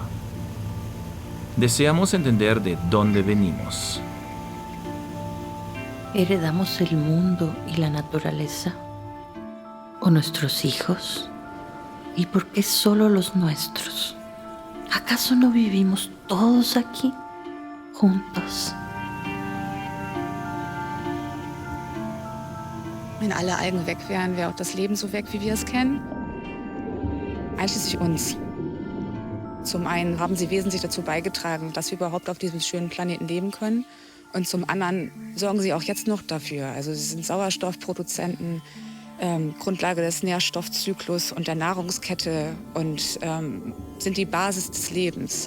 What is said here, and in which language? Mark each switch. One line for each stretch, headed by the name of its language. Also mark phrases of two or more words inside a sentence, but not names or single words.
Spanish: Deseamos entender de dónde venimos. ¿Heredamos el mundo y la naturaleza? ¿O nuestros hijos? ¿Y por qué solo los nuestros? ¿Acaso no vivimos todos aquí, juntos?
German: Wenn alle Algen weg wären, wäre auch das Leben so weg, wie wir es kennen. Einschließlich uns. Zum einen haben sie wesentlich dazu beigetragen, dass wir überhaupt auf diesem schönen Planeten leben können. Und zum anderen sorgen sie auch jetzt noch dafür. Also sie sind Sauerstoffproduzenten, Grundlage des Nährstoffzyklus und der Nahrungskette und sind die Basis des Lebens.